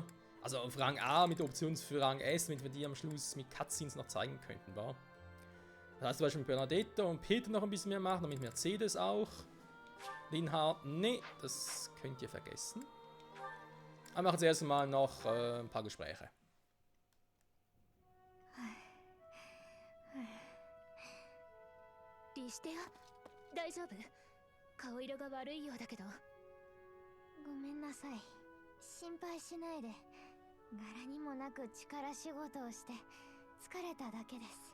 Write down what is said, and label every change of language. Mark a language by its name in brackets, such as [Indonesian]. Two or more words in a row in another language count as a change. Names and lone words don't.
[German] Also auf Rang A mit der Option für Rang S, damit wir die am Schluss mit Cutscenes noch zeigen könnten, wa? Das heißt zum Beispiel Bernadetta und Peter noch ein bisschen mehr machen, damit Mercedes auch. Linhard, nee, das könnt ihr vergessen. Aber machen zuerst mal noch ein paar Gespräche. [Japanese] リシテア、大丈夫？顔色が悪いようだけど。ごめんなさい。心配しないで。柄にもなく力仕事をして疲れただけです。